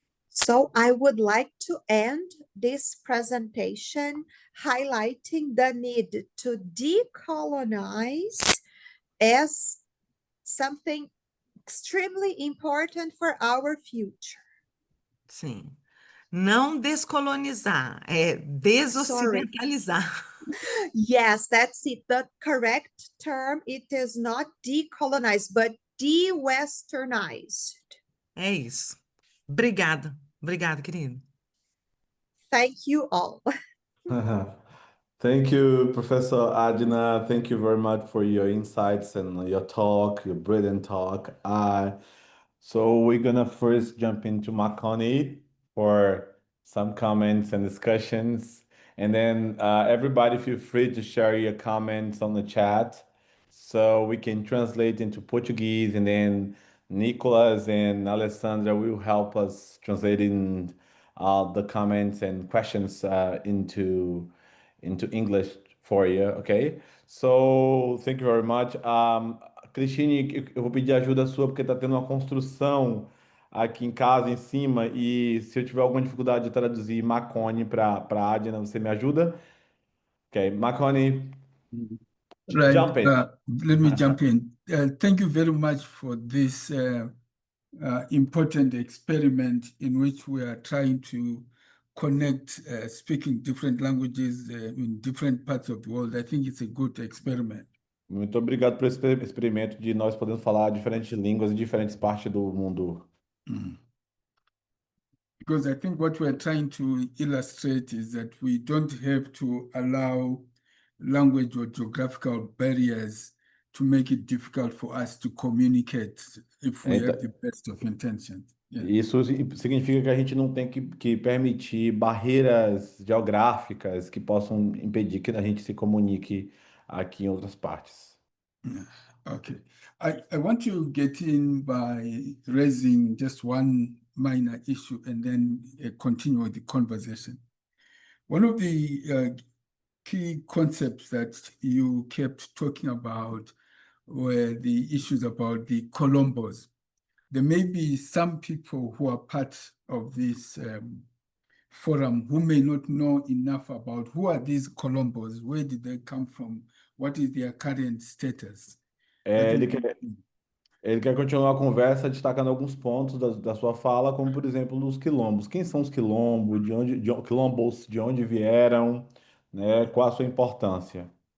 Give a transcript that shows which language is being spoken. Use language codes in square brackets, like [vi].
[pt] So I would like to end this presentation highlighting the need to decolonize as something extremely important for our future. Sim. Não descolonizar, é desocidentalizar. [en] Yes, that's it. The correct term, it is not decolonized, but de-westernized. [pt] É isso. Obrigada. Obrigada, querido. [en] Thank you all. Thank you, Professor Adina. Thank you very much for your insights and your talk, your brilliant talk. So we're gonna first jump into Makoni for some comments and discussions, and then everybody feel free to share your comments on the chat so we can translate into Portuguese, and then Nicolas and Alessandra will help us translating the comments and questions into English for you, okay? So thank you very much. [pt] Cristine, eu vou pedir ajuda sua porque está tendo uma construção aqui em casa, em cima, e se eu tiver alguma dificuldade de traduzir Macone para Adina, você me ajuda? [en] Ok, Macone, Right. jump in. Let me jump in. Thank you very much for this important experiment in which we are trying to connect speaking different languages in different parts of the world. I think it's a good experiment. [pt] Muito obrigado por esse experimento de nós podemos falar diferentes línguas em diferentes partes do mundo. [en] Because I think what we're trying to illustrate is that we don't have to allow language or geographical barriers to make it difficult for us to communicate if we have the best of intentions. Yeah. [pt] Isso significa que a gente não tem que permitir barreiras geográficas que possam impedir que a gente se comunique aqui em outras partes. [en] Okay. I want to get in by raising just one minor issue and then continue with the conversation. One of the key concepts that you kept talking about were the issues about the Colombos. There may be some people who are part of this forum who may not know enough about who are these Colombos, where did they come from, what is their current status. [pt] Ele quer continuar a conversa destacando alguns pontos da sua fala, como por exemplo os quilombos. Quem são os quilombos? Quilombos, de onde vieram? Né? Qual a sua importância?